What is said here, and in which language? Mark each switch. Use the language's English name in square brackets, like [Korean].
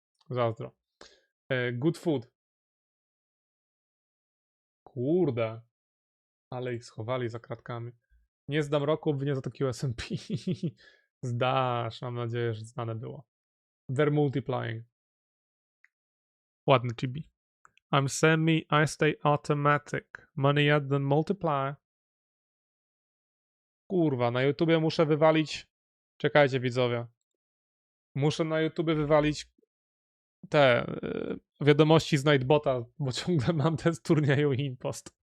[Polish] Zazdro. Good Food. Kurde. Ale ich schowali za kratkami. Nie zdam roku, obwinię za to QSMP. Zdasz, mam nadzieję, że znane było. [English] They're multiplying. [Polish] Ładny chibi. [English] I'm semi, I stay automatic. Money add then multiply. [Polish] Kurwa, na YouTubie muszę wywalić... Czekajcie, widzowie. Muszę na YouTubie wywalić te wiadomości z Nightbota, bo ciągle mam ten z turnieju Impost.